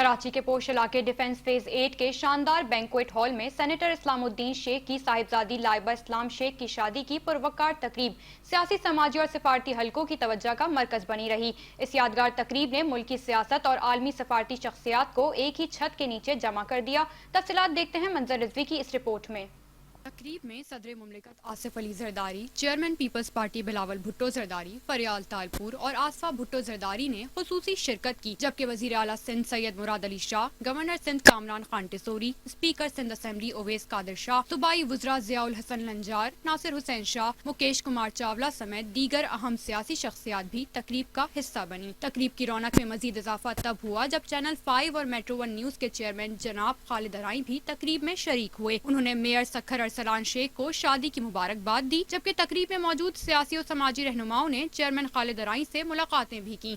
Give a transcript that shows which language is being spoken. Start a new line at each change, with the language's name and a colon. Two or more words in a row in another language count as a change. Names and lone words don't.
Urdu: کراچی کے پوش علاقے ڈیفنس فیز 8 کے شاندار
English: banquet hall
Urdu: میں سینیٹر اسلام الدین شیخ کی صاحبزادی لائبہ اسلام شیخ کی شادی کی پروقار تقریب سیاسی، سماجی اور سفارتی حلقوں کی توجہ کا مرکز بنی رہی. اس یادگار تقریب نے ملکی سیاست اور عالمی سفارتی شخصیات کو ایک ہی چھت کے نیچے جمع کر دیا. تفصیلات دیکھتے ہیں منظر رضوی کی اس رپورٹ میں. تقریب میں صدر مملکت آصف علی زرداری، چیئرمین پیپلز پارٹی بلاول بھٹو زرداری، فریال تالپور اور آصفہ بھٹو زرداری نے خصوصی شرکت کی، جبکہ وزیر اعلیٰ سندھ سید مراد علی شاہ، گورنر سندھ کامران خان ٹیسوری، اسپیکر سندھ اسمبلی اویس قادر شاہ، صوبائی وزرا ضیاء الحسن لنجار، ناصر حسین شاہ, مکیش کمار چاولہ سمیت دیگر اہم سیاسی شخصیات بھی تقریب کا حصہ بنی. تقریب کی رونق میں مزید اضافہ تب ہوا جب چینل 5 اور میٹرو 1 نیوز کے چیئرمین جناب خالد ہرائی بھی تقریب میں شریک ہوئے. انہوں نے میئر سکھر ارسلان شیخ کو شادی کی مبارکباد دی، جبکہ تقریب میں موجود سیاسی اور سماجی رہنماؤں نے چیئرمین خالد ہرائی سے ملاقاتیں بھی کی.